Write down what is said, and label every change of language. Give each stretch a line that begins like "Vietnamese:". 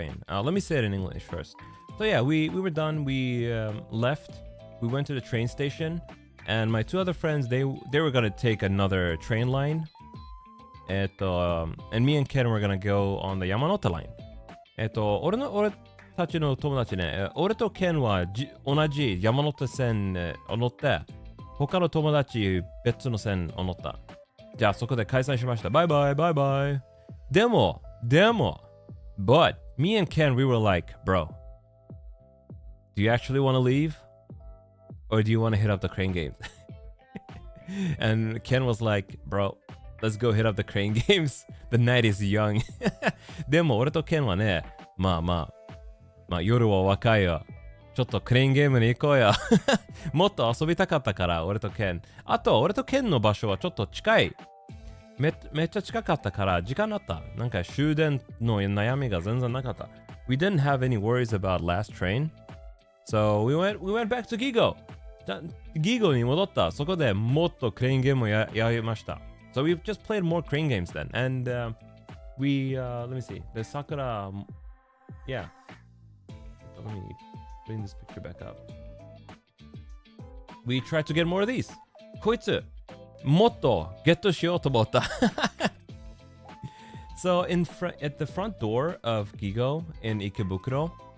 English: Let me say it in English first. So yeah, we were done. We left. We went to the train station, and my two other friends they were gonna take another train line. And me and Ken were gonna go on the Yamanote line.
Japanese: 俺たちの友達ね、俺と Ken は同じ山手線を乗って、他の友達別の線を乗った。じゃあそこで解散しました。バイバイ。でも、
English: but me and Ken, we were like, bro, do you actually want to leave? Or do you want to hit up the crane games? And Ken was like, bro, let's go hit up the crane games. The night is young.
Japanese: でも俺と Ken はね、まあ夜は若いよ。ちょっとクレーンゲームに行こうよ。もっと遊びたかったから、俺と Ken。あと、俺と Ken の場所はちょっと近い。めっちゃ近かったから時間あった。なんか終電の悩みが全然なかった。
English: We didn't have any worries about last train. So we went back to Gigo.
Japanese: Gigo に戻った。そこでもっとクレーンゲームをやりました。
English: So we just played more crane games then. And let me see. The Sakura, yeah. Let me bring this picture back up. We tried to get more of these.
Japanese: こいつもっとゲットしようと思った。
English: So at the front door of Gigo in Ikebukuro,